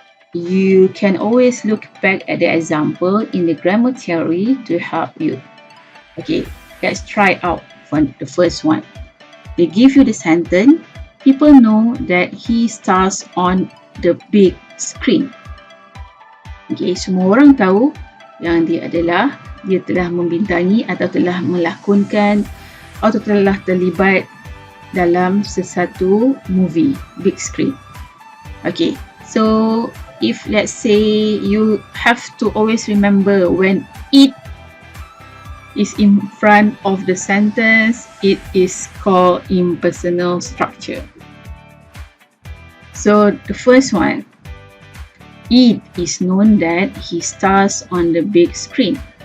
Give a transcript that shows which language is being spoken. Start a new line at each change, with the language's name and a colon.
English: You can always look back at the example in the grammar theory to help you. Okay, let's try out for the first one. They give you the sentence, people know that he stars on the big screen.
Malay: Okay, semua orang tahu yang dia telah membintangi atau telah melakonkan atau telah terlibat dalam sesuatu movie, big screen.
English: Okay, so if let's say you have to always remember when it is in front of the sentence, it is called impersonal structure. So the first one, it is known that he stars on the big screen.